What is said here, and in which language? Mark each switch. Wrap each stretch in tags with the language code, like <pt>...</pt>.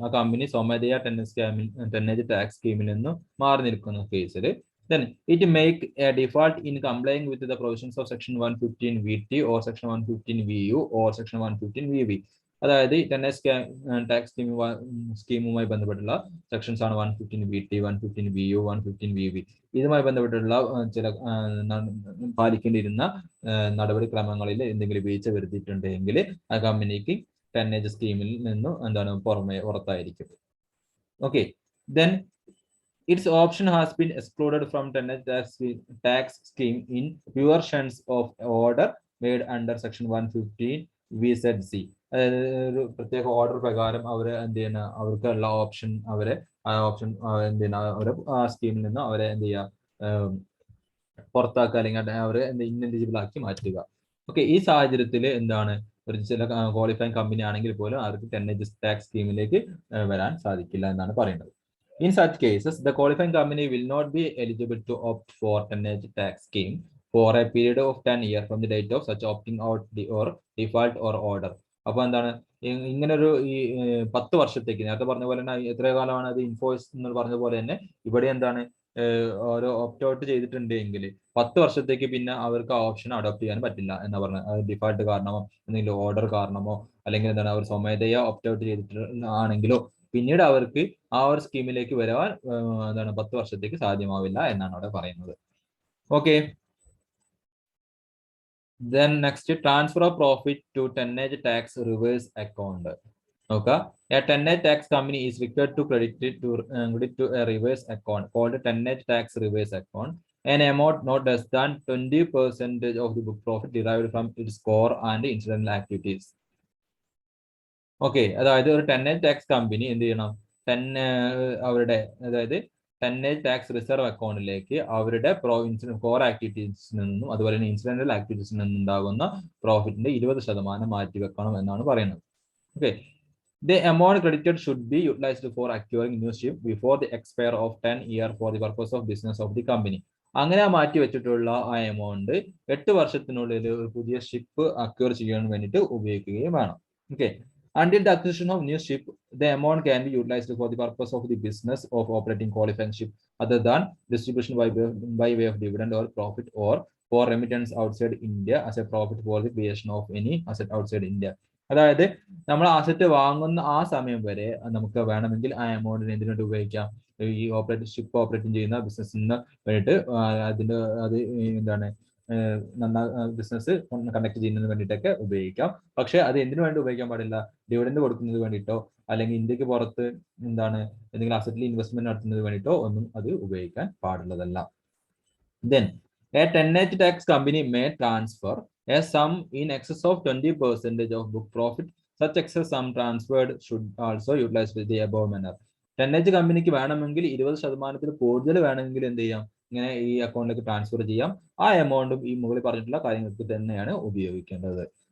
<ml>ആ കമ്പനി സ്വമേധയാ ടെന്നേജ് ടാക്സ് സ്കീമിൽ നിന്ന് മാറി നിൽക്കുന്ന കേസിൽ</ml> <en>then it make a default in complying with the provisions of section 115 VT or section 115 VU or section 115 VV.</en> <ml>അതായത് ടെന്നേജ് ടാക്സ് സ്കീമുമായി ബന്ധപ്പെട്ടുള്ള സെക്ഷൻസ് ആണ് 115 VT, 115 VU, 115 VV. ഇതുമായി ബന്ധപ്പെട്ടുള്ള ചില പാലിക്കേണ്ടിയിരുന്ന നടപടിക്രമങ്ങളിൽ എന്തെങ്കിലും വീഴ്ച വരുത്തിയിട്ടുണ്ടെങ്കിൽ ആ കമ്പനിക്ക് ടെന്നേജ് സ്കീമിൽ നിന്നും എന്താണ് പുറത്തായിരിക്കും.</ml> <en>Okay, then its option has been excluded from tonnage tax scheme in violations of order made under section 115 VZC.</en> <ml>അതായത് ഒരു പ്രത്യേക ഓർഡർ പ്രകാരം അവർ എന്ത് ചെയ്യുന്ന അവർക്കുള്ള ഓപ്ഷൻ ആ ഓപ്ഷൻ എന്ത് ചെയ്യുന്ന അവരെ ആ സ്കീമിൽ നിന്ന് അവരെ എന്ത് ചെയ്യുക, പുറത്താക്കുക അല്ലെങ്കിൽ അവരെ ഇന്നെലിജിബിൾ ആക്കി മാറ്റുക. ഓക്കെ, ഈ സാഹചര്യത്തിൽ എന്താണ്, ഒരു ചില ക്വാളിഫൈങ് കമ്പനി ആണെങ്കിൽ പോലും അവർക്ക് ടെന്നേജ് ടാക്സ് സ്കീമിലേക്ക് വരാൻ സാധിക്കില്ല എന്നാണ് പറയുന്നത്.</ml> <en>In such cases, the qualifying company will not be eligible to opt for tonnage tax scheme for a period of 10 years from the date of such opting out or default or order.</en> <ml>അപ്പോൾ എന്താണ്, ഇങ്ങനൊരു ഈ 10 വർഷത്തേക്ക് നേരത്തെ പറഞ്ഞ പോലെ തന്നെ എത്ര കാലമാണ് അത് ഇൻഫോഴ്സ് എന്ന് പറഞ്ഞ പോലെ തന്നെ ഇവിടെ എന്താണ് ഓരോ ഓപ്റ്റ് ഔട്ട് ചെയ്തിട്ടുണ്ടെങ്കിൽ 10 വർഷത്തേക്ക് പിന്നെ അവർക്ക് ആ ഓപ്ഷൻ അഡോപ്റ്റ് ചെയ്യാൻ പറ്റില്ല എന്നാ പറഞ്ഞത്. അത് ഡിഫാൾട്ട് കാരണമോ എന്തെങ്കിലും ഓർഡർ കാരണമോ അല്ലെങ്കിൽ എന്താണ് അവർ സ്വമേധയാ ഓപ്റ്റ് ഔട്ട് ചെയ്തിട്ടാണെങ്കിലോ പിന്നീട് അവർക്ക് ആ ഒരു സ്കീമിലേക്ക് വരാൻ എന്താണ് 10 വർഷത്തേക്ക് സാധ്യമാവില്ല എന്നാണ് അവിടെ പറയുന്നത്.</ml> <en>Okay, then next, transfer of profit to tonnage tax reverse account. നോക്കുക, a tonnage tax company is required to credit to a reverse account called tonnage tax reverse account an amount not less than 20% of the book profit derived from its core and incidental activities.</en> <ml>Okay, അതായത് ഒരു ടെന്നേജ് tax company എന്ത് ചെയ്യണം, അവരുടെ അതായത് ടെന്നേജ് tax reserve അക്കൗണ്ടിലേക്ക് അവരുടെ core ആക്ടിവിറ്റീസിൽ നിന്നും അതുപോലെ തന്നെ ഇൻസിഡന്റൽ ആക്ടിവിറ്റീസിൽ നിന്നും ഉണ്ടാകുന്ന പ്രോഫിറ്റിന്റെ 20% മാറ്റി വെക്കണം എന്നാണ് പറയുന്നത്.</ml> <en>okay, the amount credited should be utilized for acquiring new ship before the expire of 10 years for the purpose of business of the company</en> <ml>അങ്ങനെ ആ മാറ്റി വെച്ചിട്ടുള്ള ആ എമൗണ്ട് 8 വർഷത്തിനുള്ളിൽ ഒരു പുതിയ ഷിപ്പ് അക്വയർ ചെയ്യാൻ വേണ്ടിയിട്ട് ഉപയോഗിക്കുകയും വേണം. Okay.</ml> <en>Until the acquisition of new ship, the amount can be utilized for the purpose of the business of operating qualifying ship other than distribution by way of dividend or profit or for remittance outside India as a profit for the creation of any asset outside India.</en> <ml>അതായത് നമ്മൾ asset വാങ്ങുന്ന ആ സമയം വരെ നമുക്ക് വേണമെങ്കിൽ ആ എമൗണ്ടിന് എന്തിനു വേണ്ടി ഉപയോഗിക്കാം? ഈ ഷിപ്പ് ഓപ്പറേറ്റിംഗ് ചെയ്യുന്ന ബിസിനസ്സിന് വേണ്ടിയിട്ട് അത് എന്താണ് ബിസിനസ് കണ്ടക്ട് ചെയ്യുന്നതിന് വേണ്ടിയിട്ടൊക്കെ ഉപയോഗിക്കാം. പക്ഷെ അത് എന്തിനു വേണ്ടി ഉപയോഗിക്കാൻ പാടില്ല? ഡിവിഡൻഡ് കൊടുക്കുന്നതിന് വേണ്ടിയിട്ടോ അല്ലെങ്കിൽ ഇന്ത്യക്ക് പുറത്ത് എന്തെങ്കിലും അസറ്റിൽ ഇൻവെസ്റ്റ്മെന്റ് നടത്തുന്നതിന് വേണ്ടിയിട്ടോ ഒന്നും അത് ഉപയോഗിക്കാൻ പാടുള്ളതല്ല.</ml> <en>Then a tonnage tax company may transfer a sum in excess of 20% of book profit. Such excess sum transferred should also utilize the above manner.</en> <ml>Tonnage കമ്പനിക്ക് വേണമെങ്കിൽ 20% കൂടുതൽ വേണമെങ്കിൽ എന്ത് ചെയ്യാം? ഇങ്ങനെ ഈ അക്കൗണ്ടിലേക്ക് ട്രാൻസ്ഫർ ചെയ്യാം. ആ എമൗണ്ടും ഈ മുകളിൽ പറഞ്ഞിട്ടുള്ള കാര്യങ്ങൾക്ക് തന്നെയാണ് ഉപയോഗിക്കേണ്ടത്.</ml>